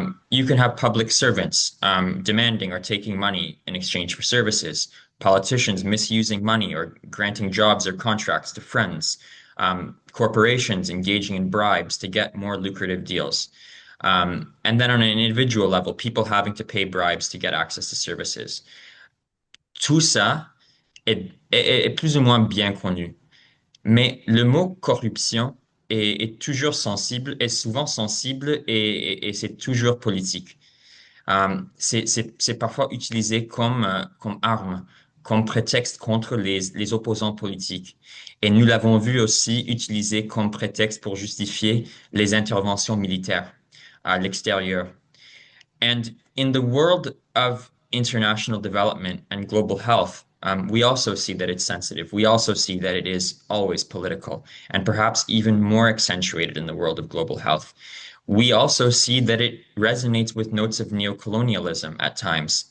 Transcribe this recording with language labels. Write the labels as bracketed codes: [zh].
[en] You can have public servants demanding or taking money in exchange for services, politicians misusing money or granting jobs or contracts to friends, corporations engaging in bribes to get more lucrative deals. And then on an individual level, people having to pay bribes to get access to services. [fr] Tout ça est plus ou moins bien connu. Mais le mot corruption est toujours sensible, est souvent sensible et c'est toujours politique. C'est parfois utilisé comme arme, comme prétexte contre les opposants politiques. Et nous l'avons vu aussi utilisé comme prétexte pour justifier les interventions militaires à l'extérieur. [en] And in the world of international development and global health, we also see that it's sensitive. We also see that it is always political, and perhaps even more accentuated in the world of global health. We also see that it resonates with notes of neocolonialism at times.